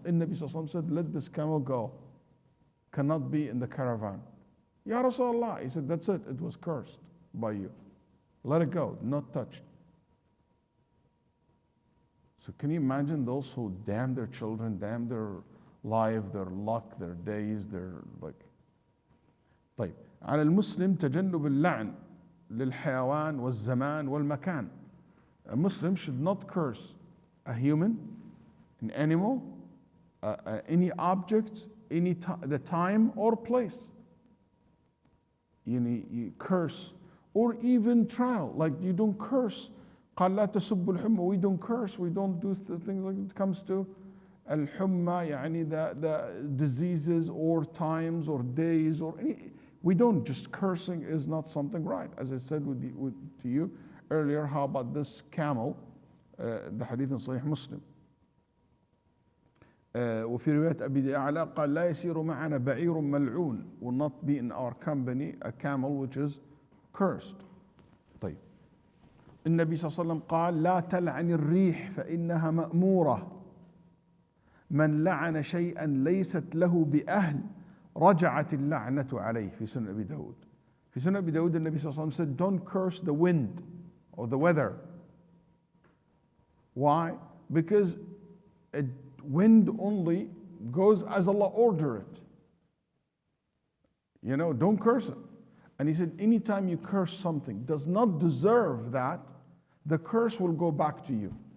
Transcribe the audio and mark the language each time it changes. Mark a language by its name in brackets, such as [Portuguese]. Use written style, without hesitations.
[English] And Nabi sallallahu alayhi wa sallam said, let this camel go. Cannot be in the caravan. Ya Rasulullah, he said, that's it, it was cursed by you. Let it go, not touched. So can you imagine those who damn their children, damn their life, their luck, their days, their like. [Arabic] طيب على المسلم تجنب اللعن للحيوان والزمان والمكان. [English] A Muslim should not curse a human, an animal, any object, the time or place. You curse, or even trial, like you don't curse. [Arabic] قال لا تسبوا الحمى. [English] We don't curse, we don't do things like it comes to [Arabic] الحمى, يعني [English] the diseases or times or days or any. We don't, just cursing is not something right. As I said to you earlier, how about this camel, the hadith in Sahih Muslim. [Arabic] وفي رواية أبي أعلى قال لا يسير معنا بعير ملعون, [English] will not be in our company a camel which is cursed. [Arabic] طيب النبي صلى الله عليه وسلم قال لا تلعن الريح فإنها مأمورة من لعن شيئا ليست له بأهل رجعت اللعنة عليه. في سنن أبي داود. في سنن أبي داود النبي صلى الله عليه وسلم [English] said don't curse the wind or the weather. Why? Because wind only goes as Allah ordered it. You know, don't curse it. And he said, anytime you curse something does not deserve that, the curse will go back to you.